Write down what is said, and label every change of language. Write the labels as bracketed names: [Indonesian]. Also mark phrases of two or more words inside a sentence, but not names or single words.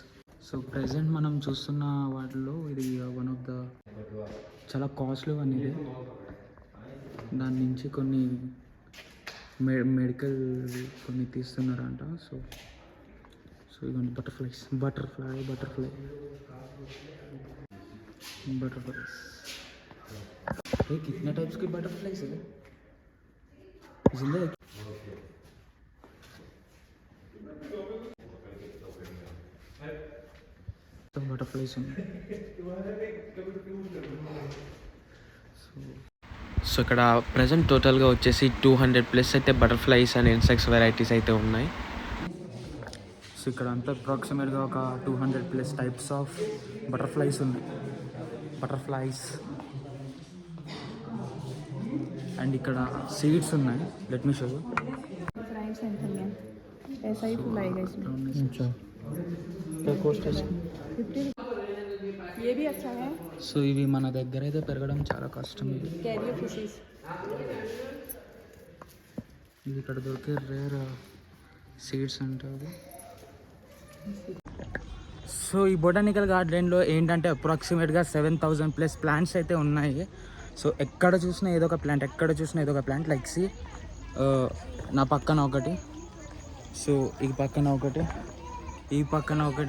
[Telugu] సో ప్రెసెంట్ మనం చూస్తున్న వాటిలో ఇది [English] one of the [Telugu] చాలా [English] costly one [Telugu] ఇది. దాని నుంచి కొన్ని మెడికల్ కొన్ని తీస్తున్నారంట. సో సో ఇవన్నీ బటర్ఫ్లైస్ బటర్ఫ్లైస్ [Hindi] कितने टाइप्स के बटरफ्लाइज है जिंदा है. तो बटरफ्लाइज [Telugu] సో ఇక్కడ ప్రజెంట్ టోటల్గా వచ్చేసి 200+ అయితే [English] butterflies and insects varieties [Telugu] అయితే ఉన్నాయి. సో ఇక్కడ అంతా అప్రాక్సిమేట్గా ఒక 200+ [English] types of butterflies [Telugu] ఉన్నాయి. [English] butterflies and [Telugu] ఇక్కడ సీడ్స్ ఉన్నాయి. [English] let me show you. [Hindi] ऐसा ही फुलाएगा इसमें. अच्छा क्या कॉस्ट है? 50. ये भी अच्छा है. [Telugu] సో ఇవి మన దగ్గర అయితే పెరగడం చాలా కష్టం. ఇది [English] carrier fishes. [Telugu] ఇది ఇక్కడ దొరికే [English] rare seeds [Telugu] అంటారు. సో ఈ బొటానికల్ గార్డెన్లో ఏంటంటే అప్రాక్సిమేట్గా 7000+ ప్లాంట్స్ అయితే ఉన్నాయి. సో ఎక్కడ చూసినా ఏదో ఒక ప్లాంట్ లైక్ సి నా పక్కన ఒకటి, సో ఈ పక్కన ఒకటి, ఈ పక్కన ఒకటి.